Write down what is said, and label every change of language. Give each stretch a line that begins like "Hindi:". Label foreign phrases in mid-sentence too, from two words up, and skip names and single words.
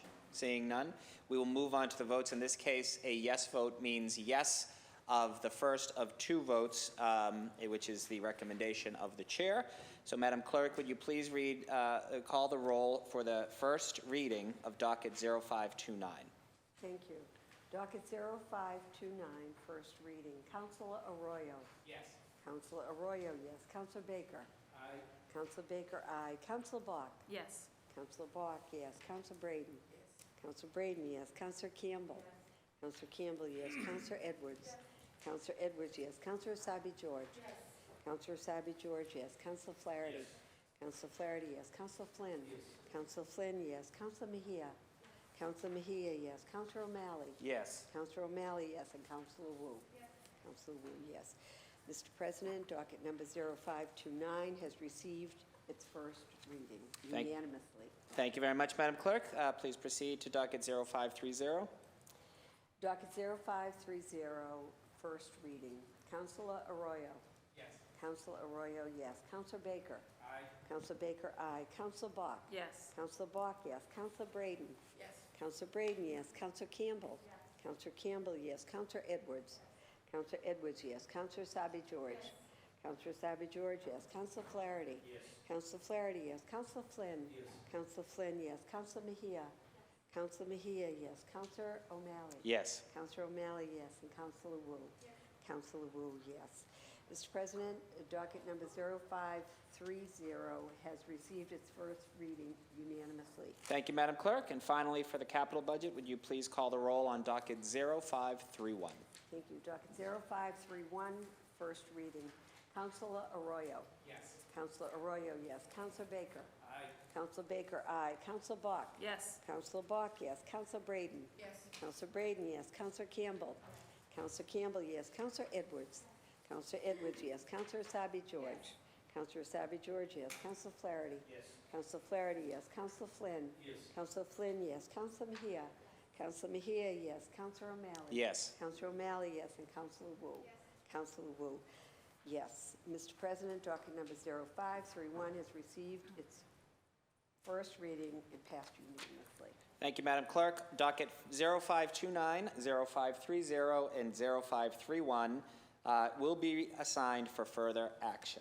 English: Seeing none, we will move on to the votes. In this case, a yes vote means yes of the first of 2 votes, which is the recommendation of the chair. So, Madam Clerk, would you please call the roll for the first reading of docket 0529? Thank you. Docket 0529, first reading. Councilor Arroyo. Yes. Councilor Arroyo, yes. Councilor Baker. Aye. Councilor Baker, aye. Councilor Bach. Yes. Councilor Bach, yes. Councilor Braden. Yes. Councilor Braden, yes. Councilor Campbell. Yes. Councilor Campbell, yes. Councilor Edwards. Yes. Councilor Edwards, yes. Councilor Asabi George. Yes. Councilor Asabi George, yes. Councilor Flaherty. Yes. Councilor Flaherty, yes. Councilor Flynn. Yes. Councilor Flynn, yes. Councilor Mejia. Councilor Mejia, yes. Councilor O'Malley. Yes. Councilor O'Malley, yes. And Councilor Wu. Yes. Councilor Wu, yes. Mr. President, docket number 0529 has received its first reading unanimously. Thank you very much, Madam Clerk. Please proceed to docket 0530. Docket 0530, first reading. Councilor Arroyo. Yes. Councilor Arroyo, yes. Councilor Baker. Aye. Councilor Baker, aye. Councilor Bach. Yes. Councilor Bach, yes. Councilor Braden. Yes. Councilor Braden, yes. Councilor Campbell. Yes. Councilor Campbell, yes. Councilor Edwards. Councilor Edwards, yes. Councilor Asabi George. Yes. Councilor Asabi George, yes. Councilor Flaherty. Yes. Councilor Flaherty, yes. Councilor Flynn. Yes. Councilor Flynn, yes. Councilor Mejia. Councilor Mejia, yes. Councilor O'Malley. Yes. Councilor O'Malley, yes. And Councilor Wu. Councilor Wu, yes. Mr. President, docket number 0530 has received its first reading unanimously. Thank you, Madam Clerk. And finally, for the capital budget, would you please call the roll on docket 0531? Thank you. Docket 0531, first reading. Councilor Arroyo. Yes. Councilor Arroyo, yes. Councilor Baker. Aye. Councilor Baker, aye. Councilor Bach. Yes. Councilor Bach, yes. Councilor Braden. Yes. Councilor Braden, yes. Councilor Campbell. Councilor Campbell, yes. Councilor Edwards. Councilor Edwards, yes. Councilor Asabi George. Councilor Asabi George, yes. Councilor Flaherty. Yes. Councilor Flaherty, yes. Councilor Flynn. Yes. Councilor Flynn, yes. Councilor Mejia. Councilor Mejia, yes. Councilor O'Malley. Yes. Councilor O'Malley, yes. And Councilor Wu. Yes. Councilor Wu, yes. Mr. President, docket number 0531 has received its first reading and passed unanimously. Thank you, Madam Clerk. Docket 0529, 0530, and 0531 will be assigned for further action.